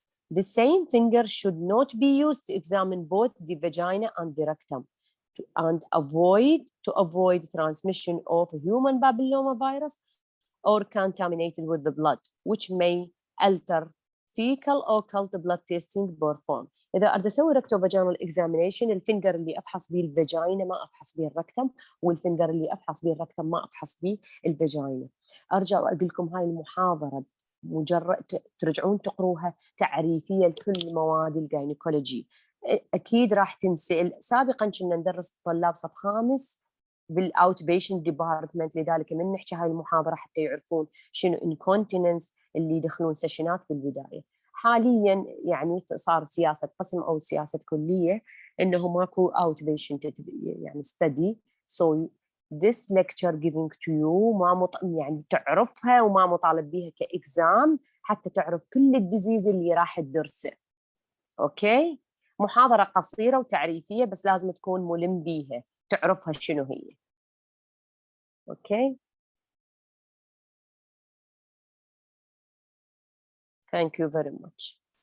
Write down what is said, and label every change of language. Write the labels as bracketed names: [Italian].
[English] The same finger should not be used to examine both the vagina and the rectum and to avoid transmission of human papillomavirus or contaminated with the blood, which may alter fecal occult blood testing performed. [Arabic] إذا أريد أسوي rectovaginal examination الفنجر اللي أفحص به الفاجينا ما أفحص به الركتم، والفنجر اللي أفحص به الركتم ما أفحص به الفاجينا. أرجع وأقول لكم هاي المحاضرة مجرد ترجعون تقروها تعريفية لكل مواد الجاينيكولوجي. أكيد راح تنسأل. سابقا كنا ندرس الطلاب صف خامس بالاوت بيشنت ديبارتمنت، لذلك من نحكي هاي المحاضره حتى يعرفون شنو انكونتيننس اللي يدخلون سيشنات بالبدايه. حاليا يعني صار سياسه قسم او سياسه كليه انه ماكو اوت بيشنت يعني ستدي، سو [English] this lecture giving to you [Arabic] يعني تعرفها وما مطالب بها كاكزام حتى تعرف كل الديزيز اللي راح تدرسه. اوكي، محاضره قصيره وتعريفيه بس لازم تكون ملم بيها تعرفها شنو هي. [English] Okay, thank you very much.